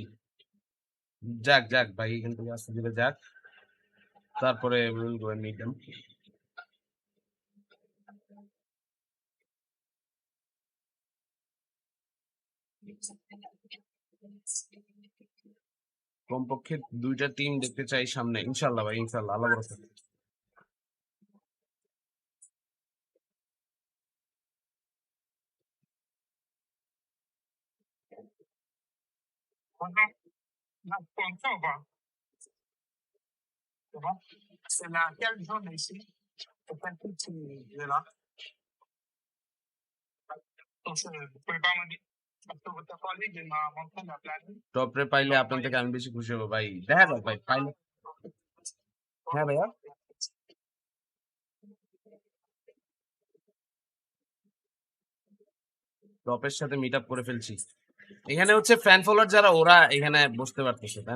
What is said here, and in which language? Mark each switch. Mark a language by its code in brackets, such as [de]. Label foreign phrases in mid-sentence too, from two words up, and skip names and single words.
[bn] যাক ভাই, এখান থেকে আস্তে ধীরে যাক, তারপরে [en] will go and meet them. [bn] কমপক্ষে 2টা টিম দেখতে চাই সামনে, ইনশাল্লাহ ভাই, ইনশাল্লাহ, আল্লাহ ভরসা। [fr] C'est laquelle zone ici? C'est quel petit de là? Donc, vous pouvez pas me dire? Parce que votre collègue il m'a montré la planète. [bn] টপরে পাইলে আপনার থেকে আমি বেশি খুশি হবো ভাই, দেখা যাক ভাই পাইলে। হ্যাঁ ভাইয়া, টপের সাথে [en] meet up [bn] করে ফেলছি। এখানে হচ্ছে [en] fan follower [bn] যারা, ওরা এখানে বসতে পারতেছে, তাই না?